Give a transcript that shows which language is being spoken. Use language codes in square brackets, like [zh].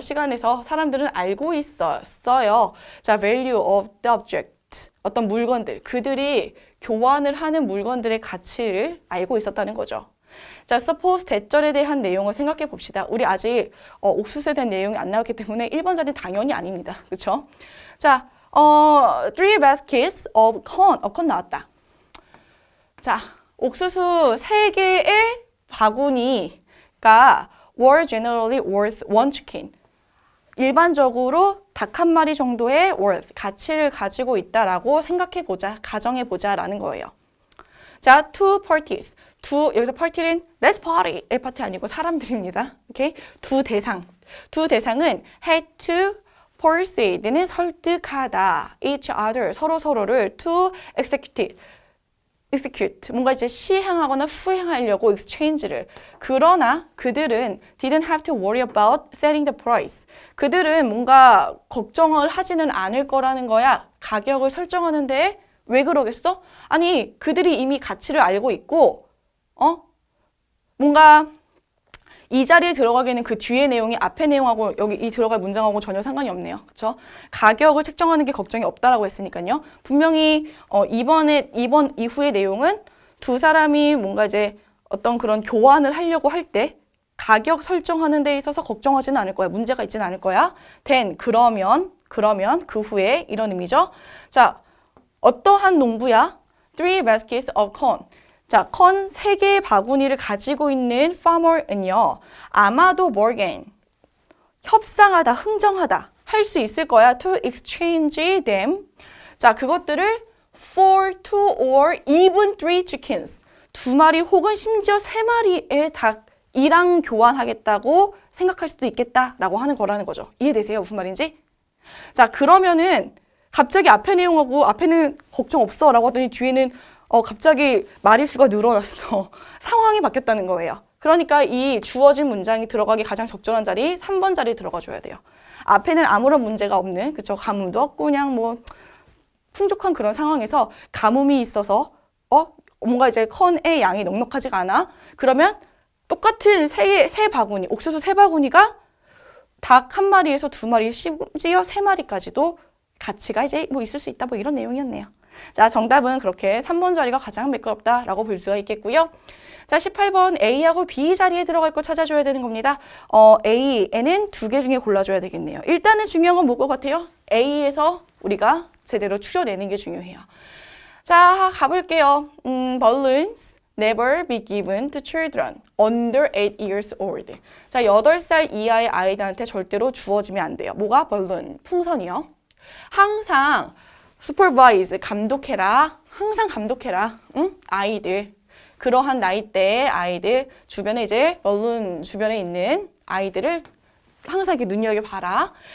[ko] 시간에서 사람들은 알고 있었어요. [en] 자, value of the object. [ko] 어떤 물건들, 그들이 교환을 하는 물건들의 가치를 알고 있었다는 거죠. 자, [en] suppose [ko] 대절에 대한 내용을 생각해 봅시다. 우리 아직 옥수수에 대한 내용이 안 나왔기 때문에 1번 자리는 당연히 아닙니다. 그렇죠? [en] 자, 3 baskets of corn [ko] 나왔다. [en] 자, [ko] 옥수수 3개의 바구니가 [en] were generally worth one chicken. [ko] 일반적으로 닭 한 마리 정도의 worth, 가치를 가지고 있다라고 생각해보자, 가정해보자라는 거예요. [en] 자, two parties. [ko] 여기서 party는 [en] let's party [ko] 의 파티 아니고 사람들입니다. 오케이? 두 대상은 [en] had to [ko] persuade는 설득하다. [en] each other, [ko] 서로서로를 [en] to execute, [ko] 뭔가 이제 시행하거나 수행하려고 exchange를. 그러나 그들은 [en] didn't have to worry about setting the price. [ko] 그들은 뭔가 걱정을 하지는 않을 거라는 거야. 가격을 설정하는데 왜 그러겠어? 아니, 그들이 이미 가치를 알고 있고, 뭔가 이 자리에 들어가기에는 그 뒤의 내용이 앞의 내용하고 여기 이 들어갈 문장하고 전혀 상관이 없네요. 그렇죠? 가격을 책정하는 게 걱정이 없다라고 했으니까요. 분명히 이번 이후의 내용은 두 사람이 뭔가 이제 어떤 그런 교환을 하려고 할 때 가격 설정하는 데 있어서 걱정하지는 않을 거야. 문제가 있지는 않을 거야. then 그러면 그 후에 이런 의미죠. 자, 어떠한 농부야? [en] 3 baskets of corn. [ko] 자, 컨 3개의 바구니를 가지고 있는 farmer은요. 아마도 Morgan, 협상하다, 흥정하다 할 수 있을 거야. [en] To exchange them. [ko] 자, 그것들을 [en] for 2 or even 3 chickens. [ko] 2마리 혹은 심지어 3마리의 닭이랑 교환하겠다고 생각할 수도 있겠다라고 하는 거라는 거죠. 이해되세요? 무슨 말인지? 자, 그러면은 갑자기 앞에 내용하고 앞에는 걱정 없어 라고 하더니 뒤에는 갑자기 마리수가 늘어났어. 상황이 바뀌었다는 거예요. 그러니까 이 주어진 문장이 들어가기 가장 적절한 자리 3번 자리에 들어가 줘야 돼요. 앞에는 아무런 문제가 없는, 그쵸? 가뭄도 없고 그냥 뭐 풍족한 그런 상황에서 가뭄이 있어서 뭔가 이제 컨의 양이 넉넉하지가 않아. 그러면 똑같은 세 바구니, 옥수수 3바구니가 닭 1마리에서 2마리, 심지어 3마리까지도 가치가 이제 뭐 있을 수 있다. 뭐 이런 내용이었네요. 자, 정답은 그렇게 3번 자리가 가장 매끄럽다라고 볼 수가 있겠고요. 자, 18번 A하고 B 자리에 들어갈 거 찾아줘야 되는 겁니다. A에는 2개 중에 골라줘야 되겠네요. 일단은 중요한 건 뭘 것 같아요? A에서 우리가 제대로 추려내는 게 중요해요. 자, 가볼게요. [en] Balloons never be given to children under 8 years old. [ko] 자, 8살 이하의 아이들한테 절대로 주어지면 안 돼요. 뭐가? balloon, 풍선이요. 항상 supervise, 감독해라. 항상 감독해라. 응? 아이들. 그러한 나이대의 아이들, 주변에 이제 balloon 주변에 있는 아이들을 항상 이렇게 눈여겨봐라.